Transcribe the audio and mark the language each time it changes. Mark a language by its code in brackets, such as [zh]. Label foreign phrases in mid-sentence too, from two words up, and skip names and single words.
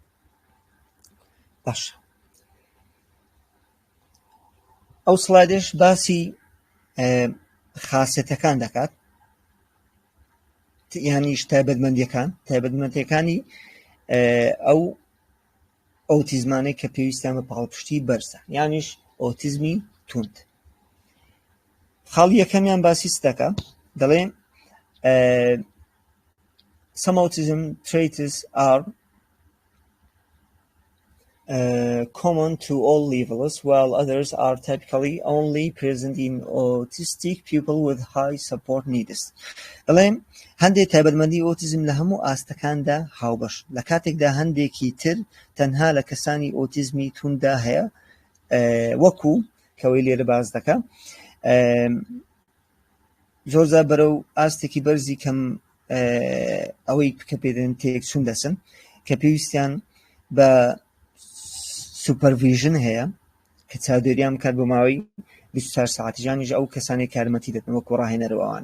[ckb] باش، ئەو سڵادێش باسی خاسەتەکان دەکات، یانیش تایبەتمەندیەکانی ئەو ئۆتیزمانەی کە پێویستیان بە پاڵپشتی بەرزە، یانیش ئۆتیزمی توند. خاڵی یەکەمیان باسی دەکا، دەڵێ [en] some autism traits are common to all levels, while others are typically only present in autistic people with high support needs. [ckb] دەڵێ هەندێک تایبەتمەندی ئۆتیزم لە هەموو ئاستەکاندا هاوبەش، لە کاتێکدا هەندێکی تر تەنها لە کەسانی ئۆتیزمی توندا هەیە، وەکو کەوەی لێرە باز دەکا زۆرجار بەرەو ئاستێکی بەرزی کەم ئەوەی کە پێدەن تێکچوون دەسن کە پێویستیان بە سوپەرڤیژن هەیە کە چاودێریان بکات بۆ ماوەی 24 ساعتی، ژانیش ئەو کەسانی کارمەتی دەتن وەکو ڕاهێنەرەوەوانە.